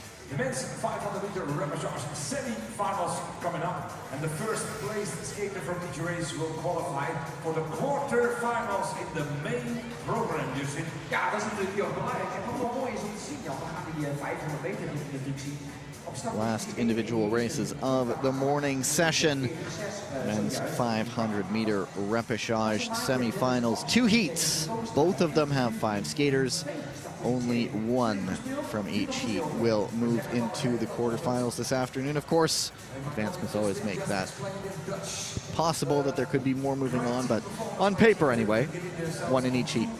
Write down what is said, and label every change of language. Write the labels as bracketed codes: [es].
[en] The men's 500-meter repechage semi-finals coming up, and the first placed skater from each race will qualify for the quarterfinals in the main program. [nl] Dus ja, dat is natuurlijk heel belangrijk. En wat wel mooi is om te zien, Jan, we gaan die 500 meter natuurlijk zien. [en] Last individual races of the morning session. Men's 500-meter repechage semifinals. 2 heats. Both of them have 5 skaters. Only one from each heat will move into the quarterfinals this afternoon. Of course, advancements always make that possible that there could be more moving on, but on paper anyway, one in each heat.